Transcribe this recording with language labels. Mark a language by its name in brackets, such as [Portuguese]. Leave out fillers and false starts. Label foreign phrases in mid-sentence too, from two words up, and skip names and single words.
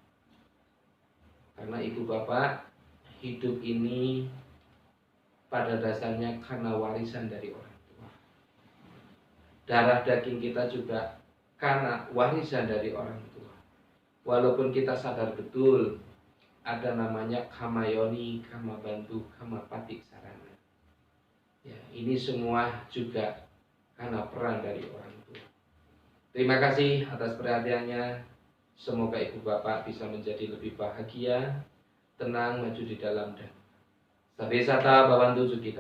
[Indonesian] Karena ibu bapak, hidup ini pada dasarnya karena warisan dari orang tua. Darah daging kita juga karena warisan dari orang tua. Walaupun kita sadar betul ada namanya [Pali] kamayoni, kama bantu, kama patik sarana. [Indonesian] Ya, ini semua juga karena peran dari orang tua. Terima kasih atas perhatiannya. Semoga ibu bapak bisa menjadi lebih bahagia, tenang, maju di dalam dan [Pali] Sabesata Bawantu Sukitata.